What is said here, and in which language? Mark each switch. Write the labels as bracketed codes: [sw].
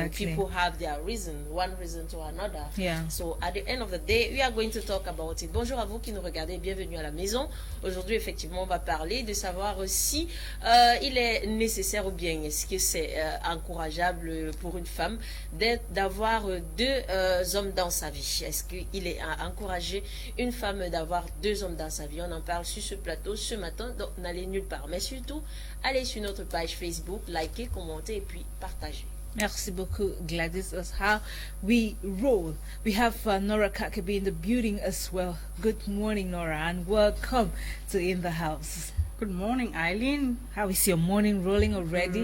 [en] and people have their one reason to another. Yeah. So at the end of the day, we are going to talk about it. [fr] Bonjour à vous qui nous regardez, bienvenue à la maison. Aujourd'hui, effectivement, on va parler de savoir si il est nécessaire ou bien est-ce que c'est encourageable pour une femme d'avoir 2 hommes dans sa vie. Est-ce qu'il est encouragé une femme d'avoir 2 hommes dans sa vie? On en parle sur ce plateau ce matin, donc n'allez nulle part. Mais surtout, allez sur notre page Facebook, likez, commentez et puis partagez. Merci beaucoup, [en] Gladys. That's how we roll. We have Nora Kakabi in the building as well. Good morning, Nora, and welcome to In the House. Good morning, Eileen. How is your morning rolling already?